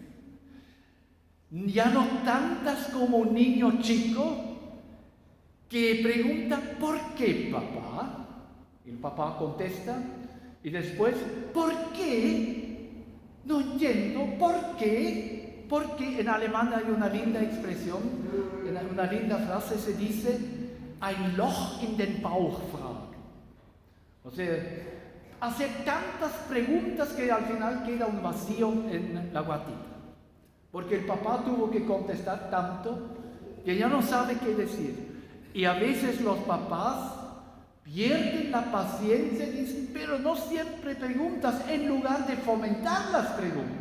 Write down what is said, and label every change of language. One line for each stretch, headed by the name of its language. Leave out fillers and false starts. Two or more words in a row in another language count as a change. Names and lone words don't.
Spanish: Ya no tantas como un niño chico que pregunta: ¿por qué, papá? El papá contesta y después: ¿por qué? No entiendo, ¿por qué? Porque en alemán hay una linda expresión, una linda frase, se dice:
German: ein Loch in den Bauch fragen.
Spanish: O sea, hacer tantas preguntas que al final queda un vacío en la guatita. Porque el papá tuvo que contestar tanto que ya no sabe qué decir. Y a veces los papás pierden la paciencia y dicen: pero no siempre preguntas, en lugar de fomentar las preguntas.